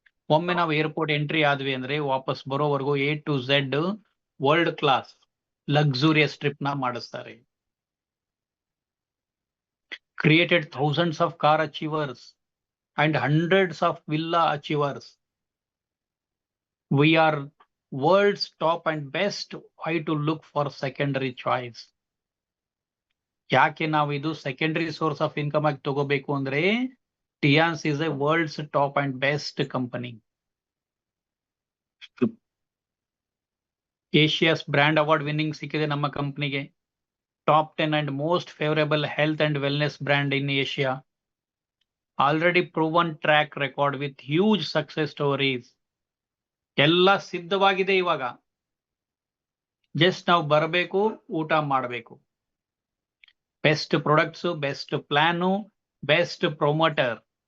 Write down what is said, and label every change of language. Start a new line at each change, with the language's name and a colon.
Kannada: ಒಮ್ಮೆ ನಾವು airport entry ಆದ್ವಿ ಅಂದ್ರೆ ವಾಪಸ್ ಬರೋವರೆಗೂ A to Z world class luxurious trip ನ ಮಾಡಿಸ್ತಾರೆ.
English: Created thousands of car achievers and hundreds of villa achievers. We are world's top and best. Why to look for secondary choice?
Kannada: ಯಾಕೆ ನಾವು ಇದು
English: secondary source of income
Kannada: ಆಗಿ ತಗೋಬೇಕು ಅಂದ್ರೆ
English: Tiens is a world's top and best company.
Kannada: ಏಷಿಯಾಸ್ brand award winning ಸಿಕ್ಕಿದೆ ನಮ್ಮ ಕಂಪನಿಗೆ.
English: Top 10 and most favorable health and wellness brand in Asia. Already proven track record with huge success stories.
Kannada: ಎಲ್ಲ ಸಿದ್ಧವಾಗಿದೆ. ಇವಾಗ just ನಾವು ಬರಬೇಕು, ಊಟ ಮಾಡಬೇಕು.
English: Best products, best plan, best promoter.